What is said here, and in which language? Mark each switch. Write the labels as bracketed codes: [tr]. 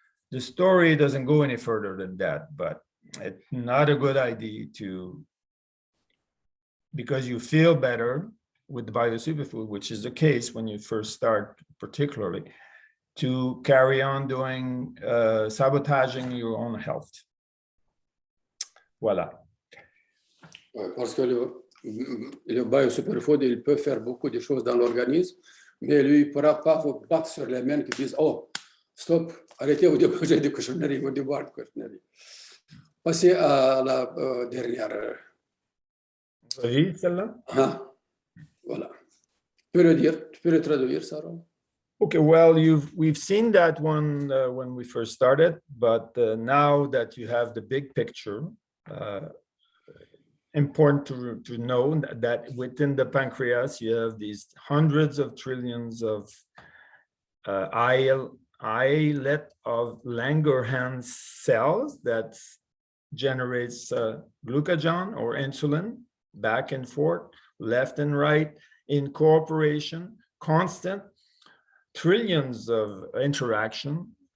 [en] The story doesn't go any further than that, but it's not a good idea to, because you feel better with the BIOSUPERFOOD, which is the case when you first start particularly, to carry on doing, sabotaging your own health. [fr] Voilà. Ouais, parce que le BIOSUPERFOOD, il peut faire beaucoup de choses dans l'organisme, mais lui, il ne pourra pas vous battre sur les mains qui disent « Oh, stop, arrêtez au déposer de cochonnerie, au déboire de cochonnerie. » Passez à la dernière. Oui, celle-là? Ah, voilà. Tu peux le dire, tu peux le traduire, Sarah? [en] Okay, well, we've seen that one when we first started, but now that you have the big picture, important to know that within the pancreas, you have these hundreds of trillions of islet of Langerhans cells that generates glucagon or insulin back and forth, left and right, in cooperation, constant, trillions of interaction,